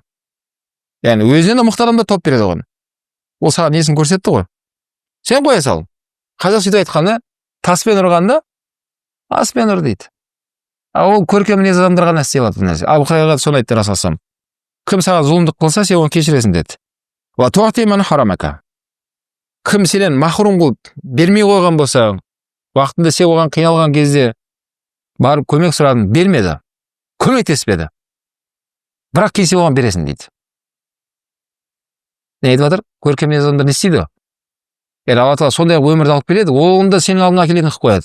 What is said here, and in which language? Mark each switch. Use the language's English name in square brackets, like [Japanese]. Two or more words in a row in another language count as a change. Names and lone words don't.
[Kazakh] Яғни өзінен мықты адамды тауып береді оған. Ол саған несін көрсетті ғой. Сен қоя сал. Қазақ сөйтіп айтқанда, таспен ұрғанда, аспен ұр дейді. Ол көркем мінез адамдар ғана істей алады нәрсе. Абу Хурайра соны айтты Расулаллах. Кім саған зұлымдық қылса, сен оны кешіресің деді. [Arabic] وتعطي من حرمك. [Kazakh] Кім сенен махрум қылып бермей қойған болса, уақытында сен оған қиналған кезде барып көмек сұрадың, бермеді. Көмектеспеді. Бірақ келсе оған бересің дейді. Не айтып жатыр? Көркем мінез адамдар не істейді? Алла Тағала сондай өмірді алып келеді, оны да сенің алдыңа келетін қылып қояды.